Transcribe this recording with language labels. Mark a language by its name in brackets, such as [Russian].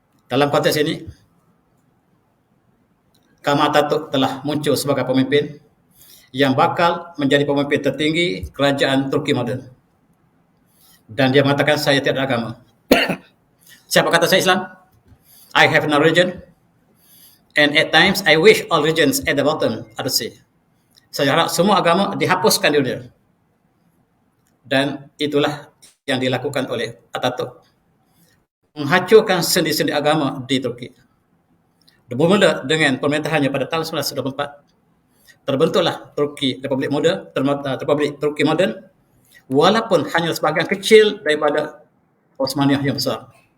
[Malay] Dalam konteks ini, Kemal Atatürk telah muncul sebagai pemimpin yang bakal menjadi pemimpin tertinggi kerajaan Turki moden. Dan dia mengatakan, saya tidak ada agama. Siapa kata saya Islam? [English] I have no religion. And at times, I wish all religions at the bottom of the sea. [Malay] Saya harap semua agama dihapuskan di dunia. Dan itulah yang dilakukan oleh Atatürk. Menghancurkan sendi-sendi agama di Turki. Bermula dengan pemerintahannya pada tahun 1924, terbentuklah Turki Republik Muda, Republik Turki Moden, walaupun hanya sebahagian kecil daripada Osmania yang besar.